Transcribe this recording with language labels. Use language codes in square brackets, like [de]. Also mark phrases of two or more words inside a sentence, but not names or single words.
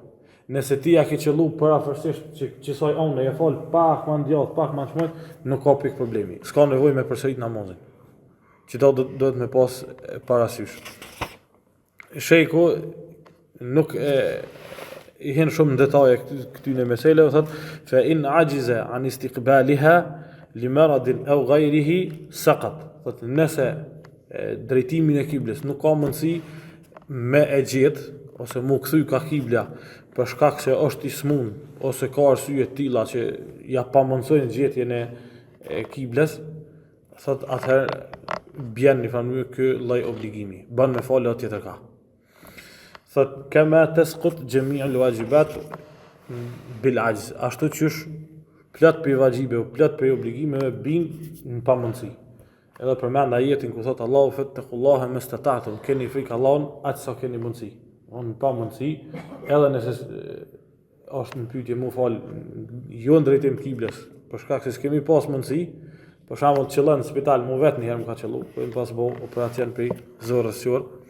[sq] Nëse ti ja ke qëllu parafërsisht që saj anë e fal pak më ndjath, pak më shmojt, nuk ka pikë problemi. S'ka nevojë me përsërit namazin. Që do të me pas parasysh. Shejku nuk i hen shumë në detaje këtyne meseleve, thot [ar] فإن عجز عن استقبالها لمرض أو غيره سقط. [sq] Thot nëse drejtimin e kiblës nuk ka mundësi me e gjetë ose mu kthy ka kibla për shkak se është i smun ose ka arsye të tilla që ja pamundësojnë gjetjen e kiblës, thot atëherë bjen një farë ky lloj obligimi. Bën me falë tjetër ka. Thot [ar] كما تسقط جميع الواجبات بالعجز. [sq] Ashtu qysh plot për vajibe, plot për obligime bin në pamundësi. Edhe përmend ajetin ku thot Allahu [ar] فاتقوا الله ما استطعتم, [sq] keni frikë Allahun atë sa keni mundësi. Në pamundësi, edhe nëse është në pyetje mu fal jo në drejtim të kiblës, për shkak se s'kemi pas mundësi, për shembull qëllon në spital mu vetë një herë më ka qellu, po im pas bo operacion për zorës qor.